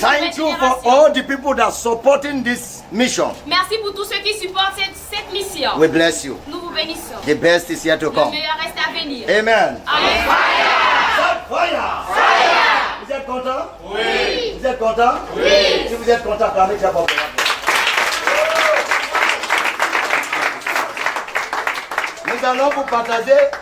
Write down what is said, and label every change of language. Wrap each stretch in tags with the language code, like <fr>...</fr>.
<en>Thank you for</en> <fr>génération.</fr> <en>all the people that are supporting this mission.</en> <fr>Merci pour tous ceux qui supportent cette mission.</fr> <en>We bless you.</en> <fr>Nous vous bénissons.</fr> <en>The best is yet to</en> <fr>Le</fr> <en>come.</en> <fr>meilleur reste à venir. Amen. Amen. Fire! Vous êtes content? Oui. Vous êtes content? Oui. Si vous êtes content, parlez déjà pour Nous allons vous partager.</fr>